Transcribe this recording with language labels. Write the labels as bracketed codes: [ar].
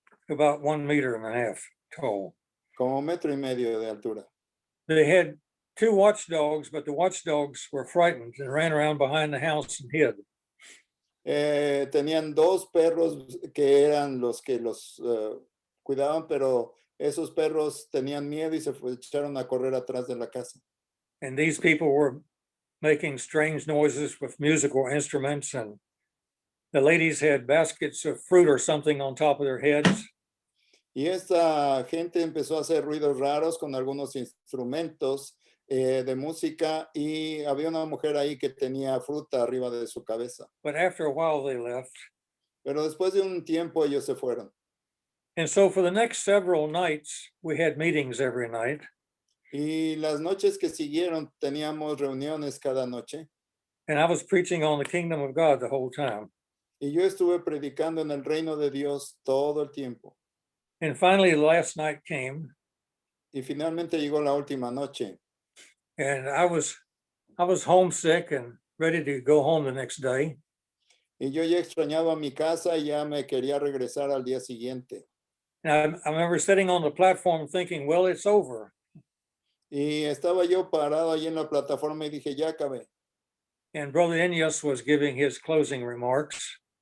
[en] About 1.5 meters tall. [es] como 1,5 metros de altura. [en] They had 2 watchdogs, but the watchdogs were frightened and ran around behind the house and hid. [es] Tenían 2 perros que eran los que los cuidaban, pero esos perros tenían miedo y se echaron a correr atrás de la casa. [en] And these people were making strange noises with musical instruments, and the ladies had baskets of fruit or something on top of their heads. [es] Y esta gente empezó a hacer ruidos raros con algunos instrumentos de música y había una mujer ahí que tenía fruta arriba de su cabeza. [en] But after a while, they left. [es] Pero después de un tiempo ellos se fueron. [en] And so for the next several nights, we had meetings every night. [es] Y las noches que siguieron teníamos reuniones cada noche. [en] And I was preaching on the kingdom of God the whole time. [es] Y yo estuve predicando en el reino de Dios todo el tiempo. [en] And finally, the last night came, [es] Y finalmente llegó la última noche. [en] and I was homesick and ready to go home the next day. [es] Y yo ya extrañaba mi casa y ya me quería regresar al día siguiente. [en] And I remember sitting on the platform thinking, well, it's over. [es] Y estaba yo parado ahí en la plataforma y dije, ya acabé. [en] And Brother Ineos was giving his closing remarks.